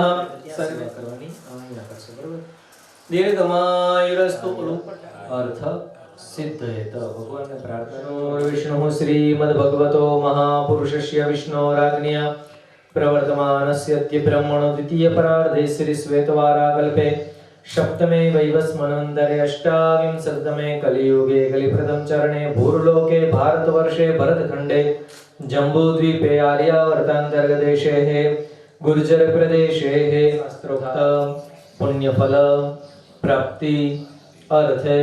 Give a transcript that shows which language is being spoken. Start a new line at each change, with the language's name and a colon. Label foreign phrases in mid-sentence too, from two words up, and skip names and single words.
Gujarati: સર્વે કરવાની આज्ञा કરશો, બરોબર।
Sanskrit: दीर्घमायुरस्तु अर्थ सिद्धयेत।
Gujarati: ભગવાનને પ્રાર્થના।
Sanskrit: विष्णु श्रीमद भगवतो महापुरुषस्य विष्णोराज्ञया प्रवर्तमानस्य अद्य ब्रह्मणो द्वितीय परार्धे श्री श्वेतवाराकल्पे सप्तमे वैवस्वनन्तरे अष्टाविंशतमे कलियुगे कलिप्रथम चरणे भूर्लोके भारतवर्षे भरतखण्डे जम्बूद्वीपे आर्यावर्तान्तर्गदेशे गुर्जरप्रदेशे शास्त्रोक्त पुण्यफल प्राप्ति अर्थे